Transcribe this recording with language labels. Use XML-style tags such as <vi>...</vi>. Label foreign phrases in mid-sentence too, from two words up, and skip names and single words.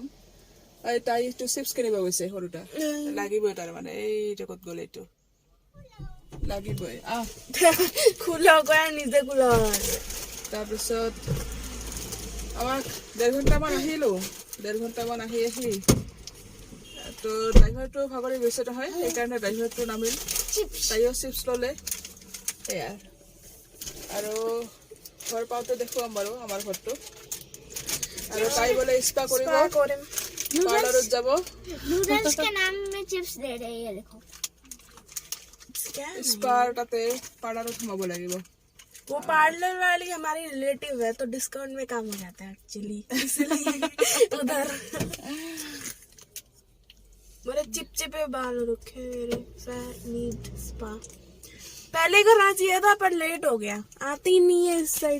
<as>তাই এইটো চিপছ কিনিব গৈছে সৰুটা, লাগিবই তাৰমানে। এইটো ক'ত গ'ল? এইটো লাগিবই।</as> <hi>खुला गया নিজে खुला।</hi> <as>তাৰপিছত আমাক 1.5 ঘণ্টামান আহিলোঁ। 1.5 ঘণ্টামান আহি তো ড্ৰাইভাৰটো ভাগৰি গৈছে নহয়, সেইকাৰণে ড্ৰাইভাৰটো নামিল। তাইও চিপছ ল'লে। সেয়া আৰু ঘৰ পাওঁতে দেখুৱাম বাৰু আমাৰ ঘৰটো। আৰু তাই বোলে স্পা কৰিব, পাৰ্লাৰত যাব।</as> <hi>नूडल्स के नाम में चिप्स दे रहे हैं, ये देखो।</hi> <as>স্পাৰ তাতে পাৰ্লাৰত সোমাব লাগিব।</as> <hi>वो पार्लर वाली हमारी रिलेटिव है, तो डिस्काउंट में काम हो जाता है एक्चुअली, इसलिए उधर। मेरे चिपचिपे बाल रखे मेरे,</hi> <en>need spa.</en> <hi>पहले करना चाहिए था पर लेट हो गया, आती नहीं है इस साइड।</hi>